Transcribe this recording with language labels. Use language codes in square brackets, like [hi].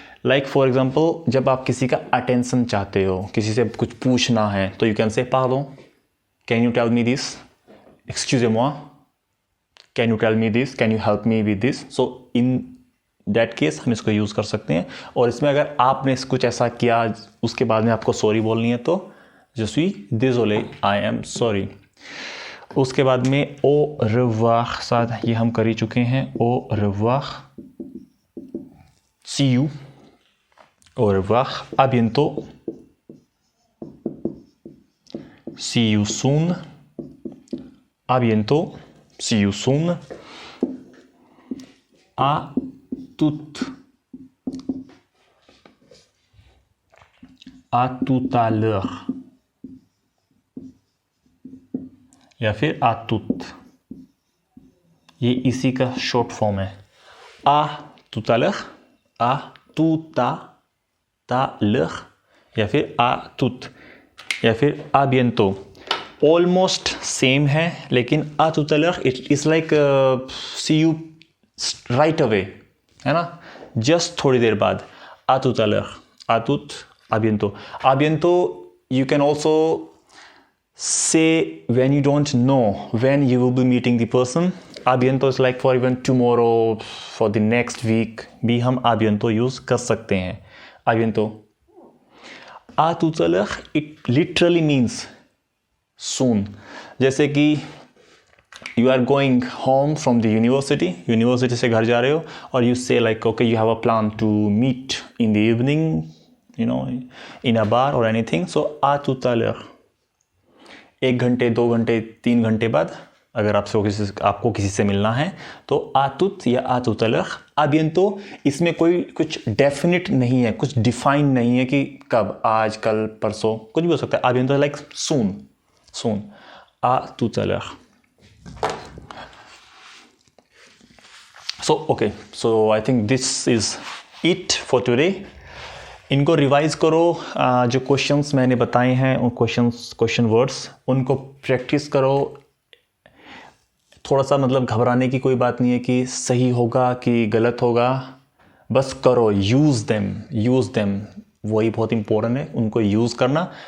[en] like for example [hi] जब आप किसी का अटेंशन चाहते हो, किसी से कुछ पूछना है, तो [en] you can say [fr] pardon, [en] can you tell me this, [fr] excusez-moi, [en] Can you tell me this, can you help me with this. [hi] So in that case हम इसको यूज़ कर सकते हैं. और इसमें अगर आपने कुछ ऐसा किया उसके बाद में आपको सॉरी बोलनी है तो [fr] je suis désolé, [en] I am sorry. [hi] उसके बाद में [fr] au revoir, [hi] साथ ये हम कर ही चुके हैं. [fr] au revoir, [en] see you, [fr] au revoir, à bientôt, [en] see you soon, [fr] à bientôt, see you soon, à toutes, à tout à l'heure, [hi] या फिर [fr] à toutes. [hi] ये इसी का शॉर्ट फॉर्म है. [fr] à tout à l'heure, à tout à l'heure, [hi] या फिर [fr] à toutes, या फिर à bientôt. [hi] ऑलमोस्ट सेम है, लेकिन [fr] à tout à l'heure [en] it is like see you right away, [hi] है ना, जस्ट थोड़ी देर बाद. [fr] à tout à l'heure, à toutes, à bientôt. à bientôt [en] you can also say when you don't know when you will be meeting the person. [fr] à bientôt [en] is like for even tomorrow, for the next week [hi] भी हम [en] à bientôt use कर सकते हैं. à bientôt. [fr] à tout à l'heure [en] it literally means soon. [hi] जैसे कि [en] you are going home from the university [hi] से घर जा रहे हो, और [en] you say like okay you have a plan to meet in the evening, you know, in a bar or anything. [hi] so [fr] à tout à l'heure, [hi] 1 घंटे 2 घंटे 3 घंटे बाद अगर आपको किसी से मिलना है तो [fr] à tout या à tout à l'heure. à bientôt [hi] इसमें कोई कुछ डेफिनेट नहीं है, कुछ डिफाइन नहीं है कि कब, आज, कल, परसों, कुछ भी हो सकता है. [fr] à bientôt [en] like soon, [fr] à tout à l'heure. [en] So I think this is it for today. [hi] इनको रिवाइज करो. जो क्वेश्चंस मैंने बताए हैं उन क्वेश्चन वर्ड्स उनको प्रैक्टिस करो. थोड़ा सा मतलब घबराने की कोई बात नहीं है कि सही होगा कि गलत होगा, बस करो. [en] use them [hi] वही बहुत इंपॉर्टेंट है, उनको यूज़ करना.